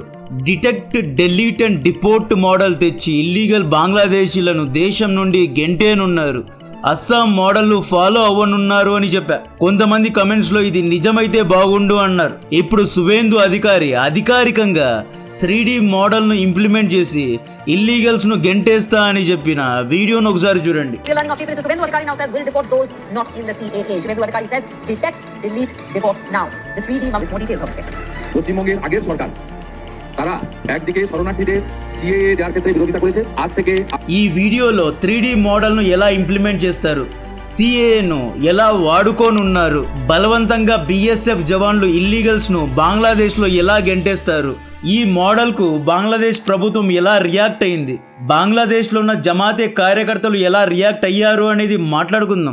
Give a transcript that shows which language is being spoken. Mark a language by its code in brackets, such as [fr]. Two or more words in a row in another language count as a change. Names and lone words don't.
[en] detect, delete and deport model [te] తెచ్చి ఇల్లీగల్ బంగ్లాదేశీలను దేశం నుండి గెంటేనున్నారు. అస్సాం మోడల్ను ఫాలో అవ్వనున్నారు అని చెప్పా. కొంతమంది కమెంట్స్లో ఇది నిజమైతే బాగుండు అన్నారు. ఇప్పుడు సువేందు అధికారి అధికారికంగా 3D మోడల్ను ఇంప్లిమెంట్ చేసి ఇల్లీగల్స్ ను గెంటేస్తా అని చెప్పిన వీడియోను ఒకసారి చూడండి. [bn] পশ্চিমবঙ্গের আগের সরকার তারা একদিকে শরণার্থীদের সিএএ দেওয়ার ক্ষেত্রে বিরোধিতা করেছে। আজ থেকে [te] ఈ వీడియోలో 3D మోడల్ను ఎలా ఇంప్లిమెంట్ చేస్తారు, సిఏను ఎలా వాడుకోనున్నారు, బలవంతంగా బిఎస్ఎఫ్ జవాన్లు ఇల్లీగల్స్ ను బంగ్లాదేశ్ లో ఎలా గెంటేస్తారు, ఈ మోడల్ కు బంగ్లాదేశ్ ప్రభుత్వం ఎలా రియాక్ట్ అయింది, బంగ్లాదేశ్ లో ఉన్న జమాతే కార్యకర్తలు ఎలా రియాక్ట్ అయ్యారు అనేది మాట్లాడుకుందాం.